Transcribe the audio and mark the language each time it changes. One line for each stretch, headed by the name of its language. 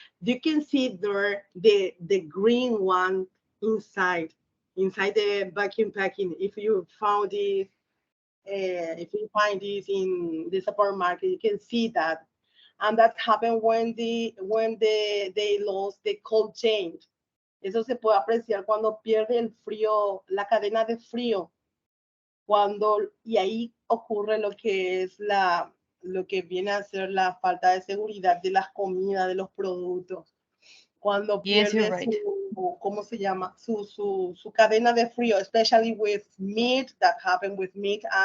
English: You can see there the green one inside the vacuum packing. If you found this, if you find this in the supermarket, you can see that. And that happened when they lost the cold chain.
Spanish: Eso se puede apreciar cuando pierde el frío, la cadena de frío. Y ahí ocurre lo que es lo que viene a ser la falta de seguridad de las comidas, de los productos. Cuando pierde ¿cómo se llama? Su cadena de frío,
English: especially with meat, that happened with meat.